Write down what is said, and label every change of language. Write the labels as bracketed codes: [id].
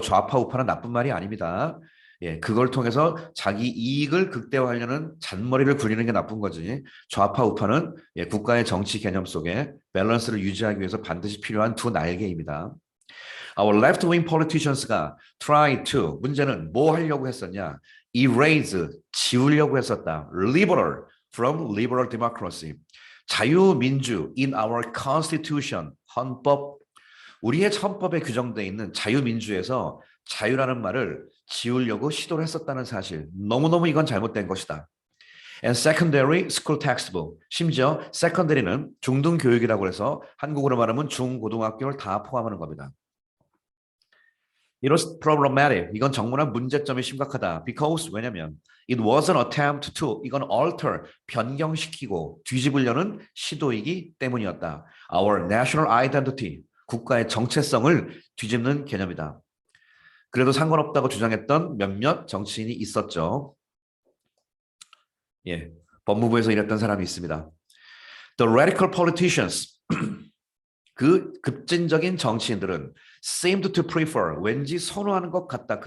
[ko] 좌파 우파는 나쁜 말이 아닙니다. 그걸 통해서 자기 이익을 극대화하려는 잔머리를 굴리는 게 나쁜 거지. 좌파 우파는 국가의 정치 개념 속에 밸런스를 유지하기 위해서 반드시 필요한 두 날개입니다. [en] Our left-wing politicians가 try to, [ko] 문제는 뭐 하려고 했었냐? erase, 지우려고 했었다. [en] liberal, from liberal democracy. [ko] 자유민주 [en] in our constitution, [ko] 헌법, 우리의 헌법에 규정되어 있는 자유민주에서 자유라는 말을 지우려고 시도를 했었다는 사실. 너무너무 이건 잘못된 것이다. [en] And secondary school textbook. [ko] 심지어 secondary는 중등교육이라고 해서 한국어로 말하면 중고등학교를 다 포함하는 겁니다. [en] It was problematic. [ko] 이건 정말 문제점이 심각하다. [en] Because 왜냐면 it was an attempt to 이건 alter [ko] 변경시키고 뒤집으려는 시도이기 때문이었다. [en] Our national identity [ko] 국가의 정체성을 뒤집는 개념이다. 그래도 상관없다고 주장했던 몇몇 정치인이 있었죠. 예, 법무부에서 일했던 사람이 있습니다. [en] The radical politicians [ko] 그 급진적인 정치인들은 [en] seemed to prefer [ko] 왠지 선호하는 것 같다.